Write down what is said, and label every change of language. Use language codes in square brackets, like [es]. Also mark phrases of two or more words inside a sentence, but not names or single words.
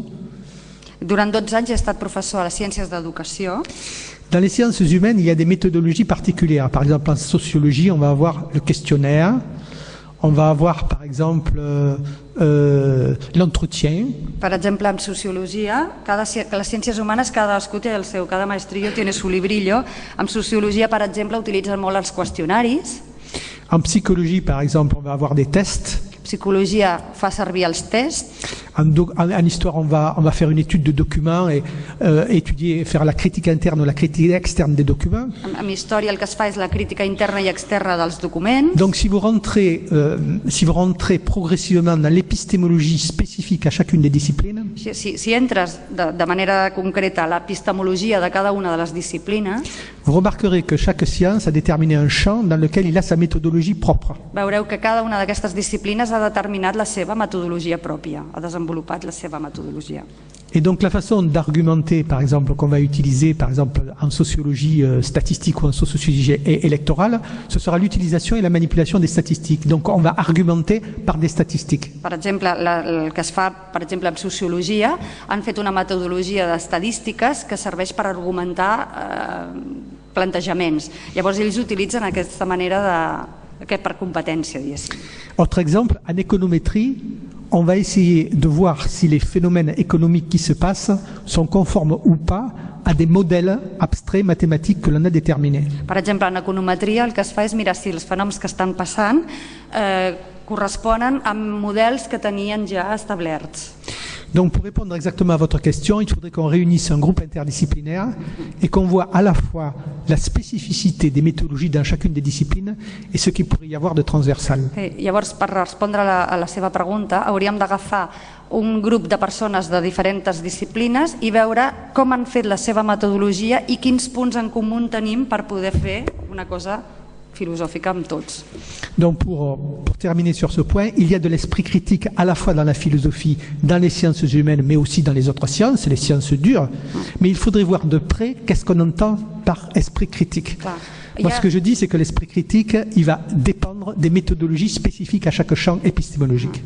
[ca] Durant 12 anys he estat professor a les ciències d'educació. [fr] Dans les sciences humaines, il y a des méthodologies particulières. Par exemple, en sociologie, on va avoir le questionnaire, on va avoir, par exemple, l'entretien. [ca] Per exemple, en sociologia, les ciències humanes, cadascú té el seu, [es] cada maestrillo tiene su librillo. [ca] En sociologia, per exemple, utilitzen molt els qüestionaris. [fr] En psychologie, par exemple, on va avoir des tests. [ca] Psicologia fa servir els tests. [fr] En histoire, on va faire une étude de documents et étudier, faire la critique interne ou la critique externe des documents. [ca] En història el que es fa és la crítica interna i externa dels documents. [fr] Donc si vous rentrez progressivement dans l'épistémologie spécifique à chacune des disciplines, [ca] si entres de manera concreta a l'epistemologia de cada una de les disciplines, [fr] vous remarquerez que chaque science a déterminé un champ dans lequel il a sa méthodologie propre. [ca] Veureu que cada una d'aquestes disciplines ha determinat la seva metodologia pròpia, ha desenvolupat la seva metodologia. [fr] Et donc la façon d'argumenter, par exemple, qu'on va utiliser, par exemple, en sociologie statistique ou en sociologie électorale, ce sera l'utilisation et la manipulation des statistiques. Donc on va argumenter par des statistiques. [ca] Per exemple, el que es fa, per exemple, en sociologia, han fet una metodologia d'estadístiques que serveix per argumentar plantejaments. Llavors ells utilitzen aquesta manera per competència, diguéssim. [fr] Autre exemple, en économétrie, on va essayer de voir si les phénomènes économiques qui se passent sont conformes ou pas à des modèles abstraits mathématiques que l'on a déterminés. [ca] Per exemple, en econometria el que es fa és mirar si els fenòmens que estan passant corresponen amb models que tenien ja establerts. [fr] Donc pour répondre exactement à votre question, il faudrait qu'on réunisse un groupe interdisciplinaire et qu'on voit à la fois la spécificité des méthodologies dans chacune des disciplines et ce qu'il pourrait y avoir de transversal. [ca] Llavors, per respondre a la seva pregunta, hauríem d'agafar un grup de persones de diferents disciplines i veure com han fet la seva metodologia i quins punts en comú tenim per poder fer una cosa philosophique amb tots. [fr] Donc pour terminer sur ce point, il y a de l'esprit critique à la fois dans la philosophie, dans les sciences humaines, mais aussi dans les autres sciences, les sciences dures. Mais il faudrait voir de près qu'est-ce qu'on entend par esprit critique. Moi, ce que je dis, c'est que l'esprit critique, il va dépendre des méthodologies spécifiques à chaque champ épistémologique.